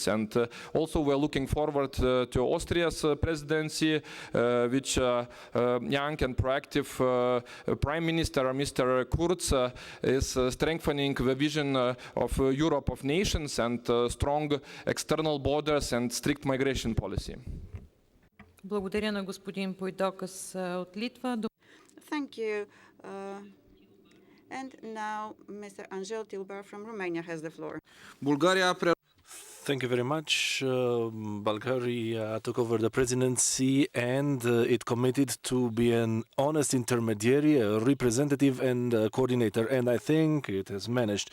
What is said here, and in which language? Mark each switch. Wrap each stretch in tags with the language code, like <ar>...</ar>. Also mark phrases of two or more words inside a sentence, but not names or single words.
<en>And also we're looking forward to Austria's presidency, which young and proactive Prime Minister, Mr. Kurz, is strengthening the vision of Europe of nations and strong external borders and strict migration policy.</en> <bg>Благодаря на господин Пойдокас от Литва.</bg> <en>Thank you. And now Mr. Angel Tilbar from Romania has the floor. Bulgaria. Thank you very much. Bulgaria took over the presidency, and it committed to be an honest intermediary, a representative and a coordinator, and I think it has managed.</en>